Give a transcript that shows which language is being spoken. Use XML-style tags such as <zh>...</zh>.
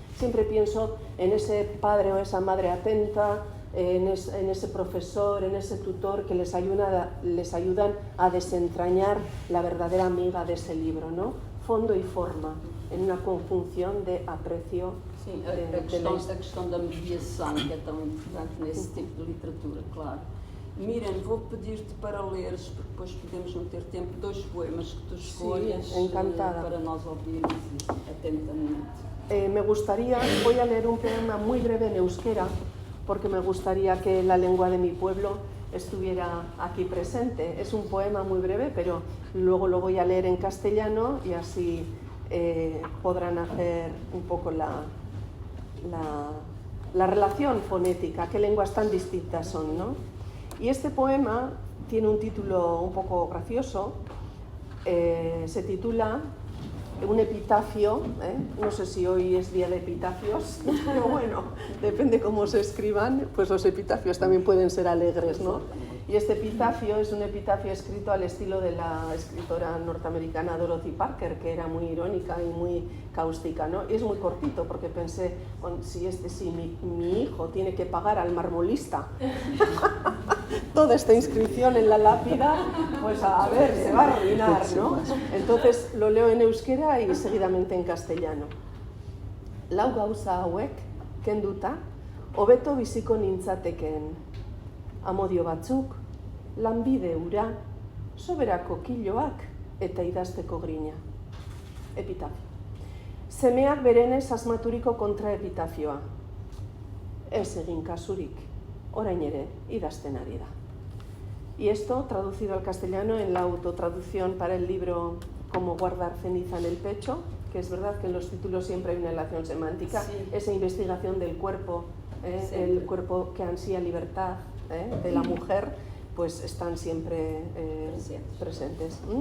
<es>Siempre pienso en ese padre o esa madre atenta, en ese profesor, en ese tutor que les ayudan a desentrañar la verdadera amiga de ese libro, ¿no? Fondo y forma, en una conjunción de aprecio.</es> <pt>Sim, a questão da mediação, que é tão importante nesse tipo de literatura, claro. Miriam, vou pedir-te para leres, porque depois podemos não ter tempo, 2 poemas que tu escolhas para nós ouvirmos atentamente.</pt> <es>Me gustaría, voy a leer un poema muy breve en euskera, porque me gustaría que la lengua de mi pueblo estuviera aquí presente. Es un poema muy breve, pero luego lo voy a leer en castellano y así podrán hacer un poco la relación fonética, qué lenguas tan distintas son, ¿no? Y este poema tiene un título un poco gracioso, se titula Un epitafio, no sé si hoy es día de epitafios, pero bueno, depende cómo se escriban, pues los epitafios también pueden ser alegres, ¿no? Y este epitafio es un epitafio escrito al estilo de la escritora norteamericana Dorothy Parker, que era muy irónica y muy cáustica, ¿no? Y es muy cortito, porque pensé, si mi hijo tiene que pagar al marmolista toda esta inscripción en la lápida, pues a ver, se va a arruinar, ¿no? Entonces lo leo en euskera y seguidamente en castellano.</es> <eu>Lau gauza hauek kenduta, hobeto biziko nintzatekeen. Amodio batzuk, lanbide ura, soberako kiloak eta idazteko grina. Epitafio. Semeak berenez asmaturiko kontraepitafioa. Ez egin kasurik, orain ere idazten ari da.</eu> <es>Y esto, traducido al castellano en la autotraducción para el libro Cómo guardar ceniza en el pecho, que es verdad que en los títulos siempre hay una relación semántica, sí. Esa investigación del cuerpo, el cuerpo que ansía libertad, de la mujer, pues están siempre presentes.</es>